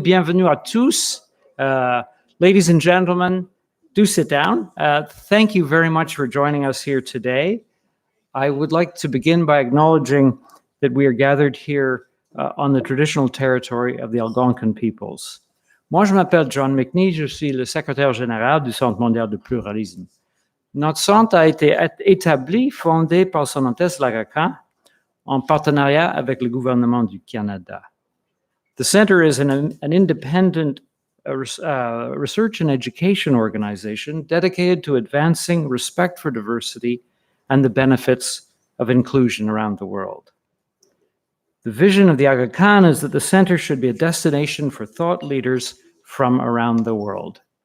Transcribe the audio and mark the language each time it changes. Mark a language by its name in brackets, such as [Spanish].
[French] Bienvenue à tous. [English] Ladies and gentlemen, do sit down. Thank you very much for joining us here today. I would like to begin by acknowledging that we are gathered here on the traditional territory of the Algonquin peoples. [French] Moi, je m'appelle John McNee, je suis le secrétaire général du Centre mondial de pluralisme. Notre centre a été établi, fondé par Son Altesse l'Arakan, en partenariat avec le gouvernement du Canada. [English] The center is an independent research and education organization dedicated to advancing respect for diversity and the benefits of inclusion around the world. The vision of the Aga Khan is that the center should be a destination for thought leaders from around the world.